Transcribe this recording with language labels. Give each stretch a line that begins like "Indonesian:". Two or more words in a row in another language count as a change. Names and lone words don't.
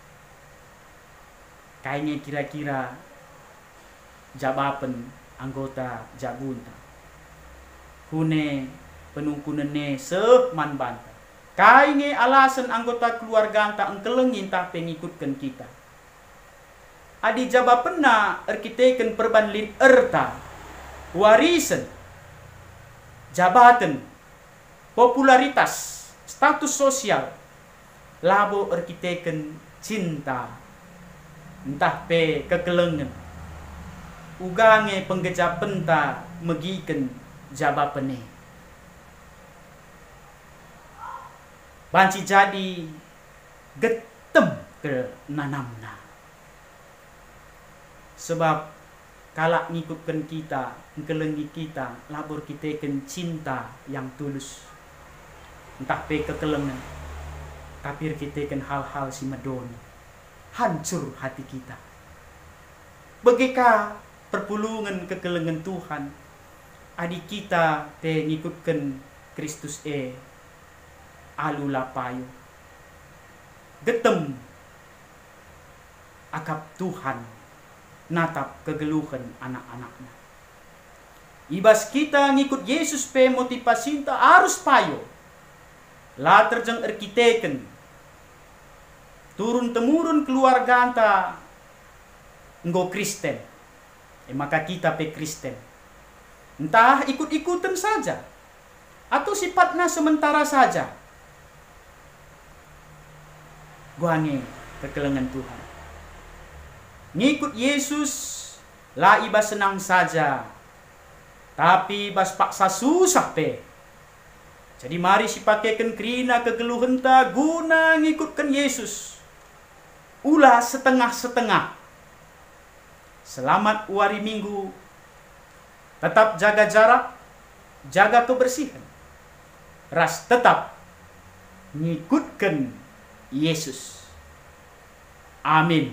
Batak Karo: kai nge kira-kira jabapan anggota jabunta hune penungkunane man banta kai nge alasan anggota keluarga anta engkelengin tahte ngikutkan kita adi jabapena erkiteken perbanlin erta warisan jabatan popularitas status sosial labo erkiteken cinta entah pe kekelengan ugange penggejapen ta megiken jabapene banci jadi getem ke nanamna sebab kalak ngikutkan kita ngkelengi kita labor kita ken
Indonesian: cinta yang tulus
Batak Karo: entah pe kekelengan tapi kita ken hal-hal si medon hancur hati kita bagika perpulungan kekelengan Tuhan adik kita te ngikutkan Kristus alula payo getem akap Tuhan natap kegeluhan anak-anaknya ibas kita ngikut Yesus pe motivasinta harus payo lah terjeng erkiteken turun temurun keluarga anta nggo Kristen maka kita pe Kristen entah ikut-ikutan saja
Indonesian: atau sifatnya sementara saja
Batak Karo: guange kekelengan Tuhan ngikut Yesus lah iba senang saja tapi bas paksa susah pe jadi mari si pakaikan kerina kegeluhan ta guna ngikutkan Yesus ulah setengah-setengah selamat wari minggu tetap
Indonesian: jaga jarak jaga kebersihan
Batak Karo: ras tetap ngikutkan Yesus Amin.